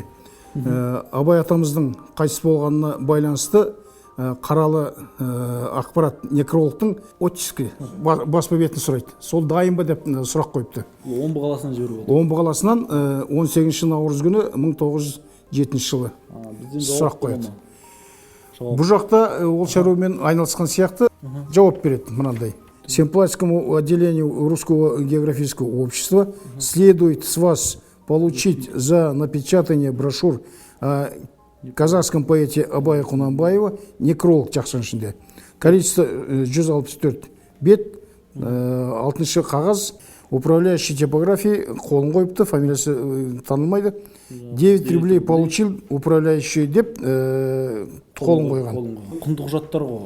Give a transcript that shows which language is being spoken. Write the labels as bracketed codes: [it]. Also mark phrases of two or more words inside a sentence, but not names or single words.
[kk] Абай атамыздың қайтыс болғанына байланысты қаралы ақпарат некрологтың оттиски баспа бетін сұрайды. Сол дайын ба деп сұрақ қойыпты. Омбы қаласынан жіберіп отыр. Омбы қаласынан 18 наурыз күні 1907 жылы сұрақ қояды. Бұл жақта ол шаруамен айналысқан сияқты жауап береді мынандай. [ru] Семплатскому отделению Русского географического общества следует с вас получить за напечатание брошюр о казахском поэте Абая Кунанбаева некролог [kk] жақшының ішінде. Количество 164 бет, 6-шы қағаз, [ru] управляющий типографией [kk] қолын қойыпты, фамилиясы танылмайды. 9 [ru] рублей получил управляющий [kk] деп қолын қойған. Құнды құжаттар ғой.